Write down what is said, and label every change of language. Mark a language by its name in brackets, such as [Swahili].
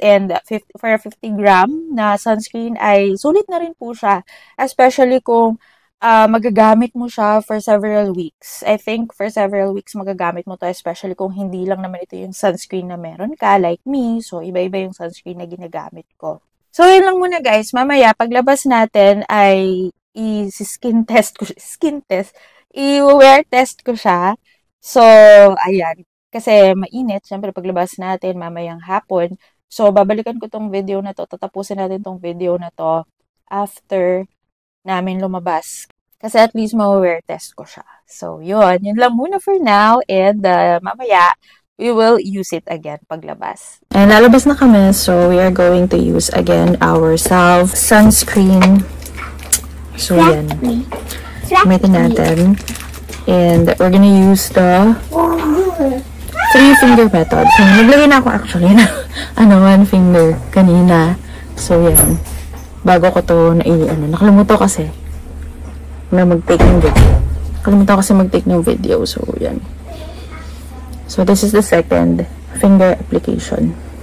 [English] And for a 50 gram [Filipino] na sunscreen ay sulit na rin po siya. [English] Especially [Filipino] kung magagamit mo siya [English] for several weeks. I think for several weeks [Filipino] magagamit mo to, [English] especially [Filipino] kung hindi lang naman ito yung sunscreen na meron ka, [English] like me. [Filipino] So, iba-iba yung sunscreen na ginagamit ko. So, yun lang muna guys. Mamaya, paglabas natin ay i-skin test ko siya. Skin test. I-wear test ko siya. So, ayan. Kasi mainit. Siyempre, paglabas natin mamayang hapon. So, babalikan ko tong video na to. Tatapusin natin tong video na to [English] after [Filipino] namin lumabas. Kasi [English] at least [Filipino] ma-wear test ko siya. So, yun. Yun lang muna [English] for now. And [Filipino] mamaya, [English] we will use it again [Filipino] paglabas. And lalabas na kami. [English] So, we are going to use again our Salve sunscreen. So, yan. Gamitin natin. And we're gonna use the 3-finger method. [Filipino] So, naglagay na ako [English] actually [Filipino] na 1 finger kanina. So, yan. Bago ko to nakalimutan kasi na mag-take ng video. Nakalimutan kasi mag-take ng video. So, yan. [English] So, this is the second finger application.